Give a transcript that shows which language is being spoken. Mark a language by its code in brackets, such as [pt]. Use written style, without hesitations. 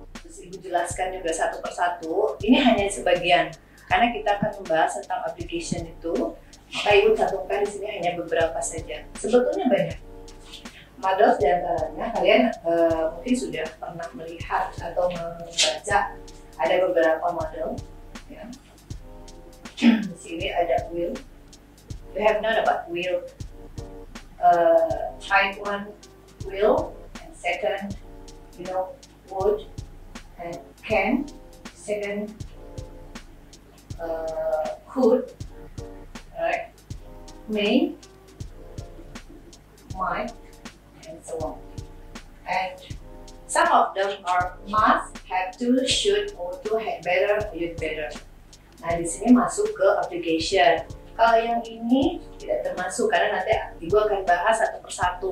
[id] Terus Ibu jelaskan juga satu persatu. Ini hanya sebagian, karena kita akan membahas tentang obligation itu. Maka Ibu cantumkan di sini hanya beberapa saja. Sebetulnya banyak. Modal diantaranya kalian mungkin sudah pernah melihat atau membaca ada beberapa model. Ya. Di sini ada will. [en] We have known about will. Type 1 will, and second, would and can. Second, could, right? May, might, and so on. And some of them are must, have to, should, ought to, had better, you'd better. [id] Nah, di sini masuk ke obligation. Kalau yang ini tidak termasuk karena nanti Ibu akan bahas satu persatu.